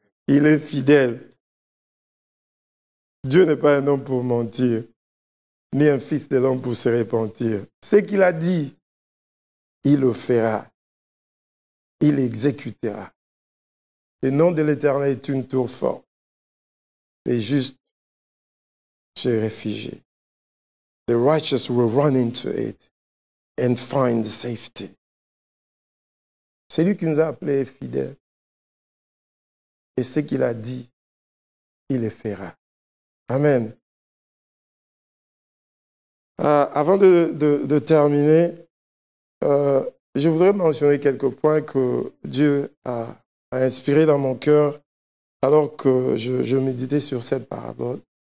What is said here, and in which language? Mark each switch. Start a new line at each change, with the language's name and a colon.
French: Il est fidèle. Dieu n'est pas un homme pour mentir, ni un fils de l'homme pour se repentir. Ce qu'il a dit, il le fera. Il exécutera. Le nom de l'Éternel est une tour forte. Les justes se réfugient.
English: The righteous will run into it and find safety.
French: C'est lui qui nous a appelés fidèles. Et ce qu'il a dit, il le fera. Amen. Avant de terminer, je voudrais mentionner quelques points que Dieu a inspirés dans mon cœur alors que je méditais sur cette parabole.